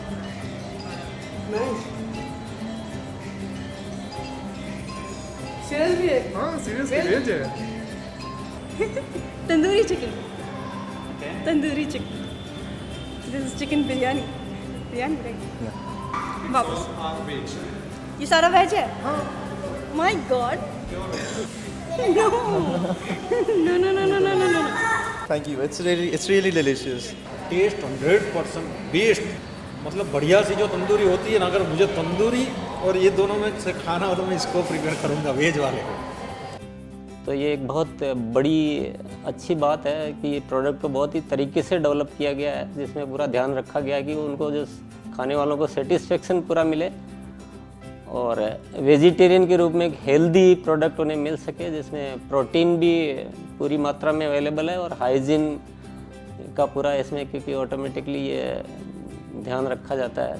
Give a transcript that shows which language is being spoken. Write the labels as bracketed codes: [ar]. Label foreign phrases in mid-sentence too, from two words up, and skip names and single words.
[en] Nice. Seriously? [hi] हाँ, seriously वेज है. [en] Tandoori chicken. Tandoori chicken. This is chicken biryani. Biryani, right? Yeah. [hi] वापस. ये सारा वेज है? हाँ. [en] My God. No. No, no, no, no, no, no, no. Thank you. It's really delicious. taste 100% best, [hi] मतलब बढ़िया सी जो तंदूरी होती है ना, अगर मुझे तंदूरी और ये दोनों में से खाना हो तो मैं इसको प्रिपेयर करूँगा, वेज वाले को। तो ये एक बहुत बड़ी अच्छी बात है कि ये प्रोडक्ट को बहुत ही तरीके से डेवलप किया गया है, जिसमें पूरा ध्यान रखा गया है कि उनको जो खाने वालों को सेटिस्फेक्शन पूरा मिले और वेजिटेरियन के रूप में एक हेल्दी प्रोडक्ट उन्हें मिल सके, जिसमें प्रोटीन भी पूरी मात्रा में अवेलेबल है और हाइजीन का पूरा इसमें, क्योंकि ऑटोमेटिकली ये ध्यान रखा जाता है।